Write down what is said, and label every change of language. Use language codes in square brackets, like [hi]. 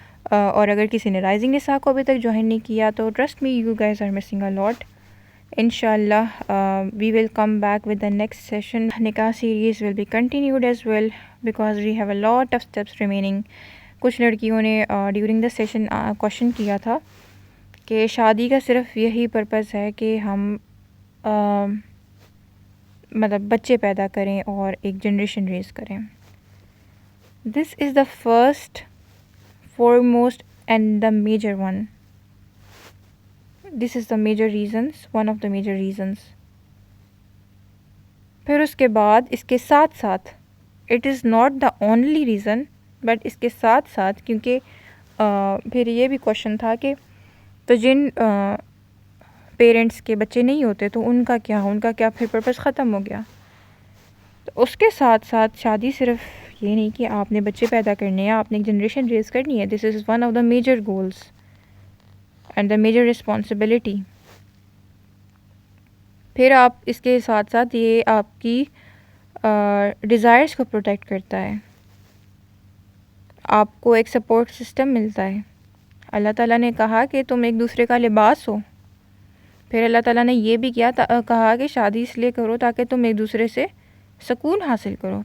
[ur] اور اگر کسی نے رائزنگ نساء کو ابھی تک جوائن نہیں کیا تو [en] trust me you guys are missing a lot. Inshallah we will come back with the next session. Nikah series will be continued as well because we have a lot of steps remaining. [ur] کچھ لڑکیوں نے during the session question کیا تھا کہ شادی کا صرف یہی پرپز ہے کہ ہم مطلب بچے پیدا کریں اور ایک جنریشن ریز کریں. [en] This is the first foremost and the major one. This is the major reasons, one of the major reasons. [ur] پھر اس کے بعد اس کے ساتھ ساتھ [en] it is not the only reason but [ur] اس کے ساتھ ساتھ کیونکہ پھر یہ بھی کوشچن تھا کہ تو جن پیرنٹس کے بچے نہیں ہوتے تو ان کا کیا پھر پرپس ختم ہو گیا. تو اس کے ساتھ ساتھ شادی صرف یہ نہیں کہ آپ نے بچے پیدا کرنے ہیں، آپ نے ایک جنریشن ریز کرنی ہے. [en] This is one of the major goals and the major responsibility. [ur] پھر آپ اس کے ساتھ ساتھ یہ آپ کی ڈیزائرس کو پروٹیکٹ کرتا ہے، آپ کو ایک سپورٹ سسٹم ملتا ہے. اللہ تعالیٰ نے کہا کہ تم ایک دوسرے کا لباس ہو. پھر اللہ تعالیٰ نے یہ بھی کہا کہ شادی اس لیے کرو تاکہ تم ایک دوسرے سے سکون حاصل کرو.